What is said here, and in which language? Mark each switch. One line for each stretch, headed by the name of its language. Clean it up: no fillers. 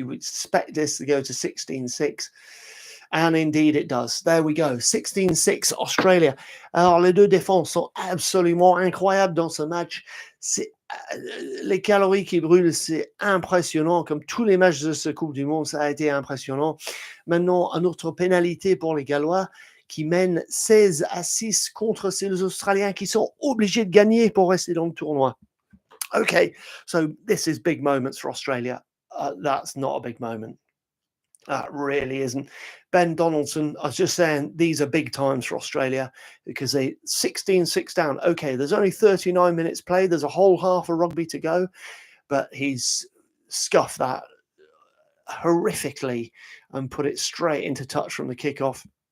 English: You would expect this to go to 16-6. And indeed it does. There we go. 16-6 Australia.
French: Alors, les deux défenses sont absolument incroyables dans ce match. Les calories qui brûlent, c'est impressionnant. Comme tous les matchs de ce Coupe du Monde, ça a été impressionnant. Maintenant, une autre pénalité pour les Gallois qui mènent 16-6 contre ces Australiens qui sont obligés de gagner pour rester dans le tournoi.
English: Okay, so this is big moments for Australia. That's not a big moment. That really isn't. Ben Donaldson, I was just saying, these are big times for Australia because they 16-6 down. Okay, there's only 39 minutes played. There's a whole half of rugby to go, but he's scuffed that horrifically and put it straight into touch from the kickoff.